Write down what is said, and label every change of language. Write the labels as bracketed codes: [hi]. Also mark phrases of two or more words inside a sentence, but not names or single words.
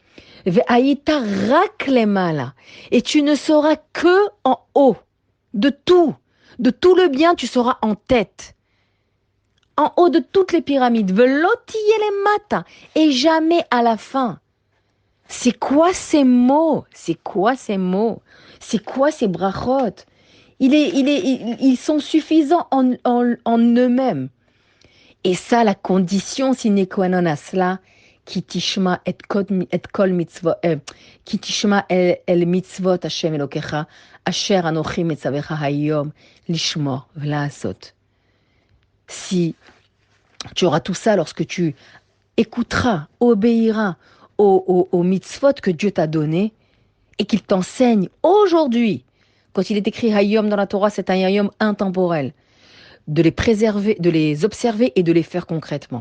[fr] Et tu ne seras que en haut de tout le bien, tu seras en tête, en haut de toutes les pyramides, et jamais à la fin. C'est quoi ces mots? C'est quoi ces brachot? Ils sont suffisants en eux-mêmes. Et ça, la condition sine qua non à cela, [he] כי תשמע את כל מצוות, כי תשמע אל מצוות ה' אלוקיך, אשר אנכי מצווך היום, לשמור ולעשות. [fr] Si tu auras tout ça lorsque tu écouteras, obéiras aux mitzvot que Dieu t'a donné et qu'il t'enseigne aujourd'hui. Quand il est écrit hayom dans la Torah, c'est un hayom intemporel. De les préserver, de les observer et de les faire concrètement.